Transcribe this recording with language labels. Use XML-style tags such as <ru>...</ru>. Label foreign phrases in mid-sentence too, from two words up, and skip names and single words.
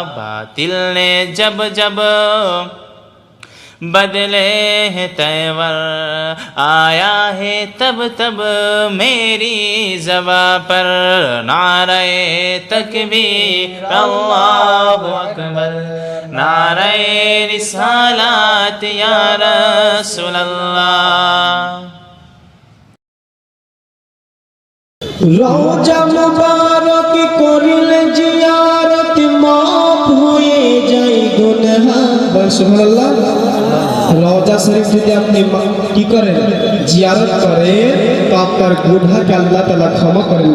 <ur>باطل نے جب جب بدلے ہیں تیور، آیا ہے تب تب میری زباں پر۔ نعرہ تکبیر</ur> <ar>اللہ اکبر،</ar> <ur>نعرہ رسالات</ur> <ar>یا رسول اللہ۔</ar> <bn>রওজা মুবারক করিলে জিয়ারত মাফ হয়ে যায় গুনাহ। সুবহানাল্লাহ। রওজা শরীফ যদি আপনি কি করেন, জিয়ারত করেন, তো আপনার গুনাহকে আল্লাহ তাআলা ক্ষমা করেন।</bn>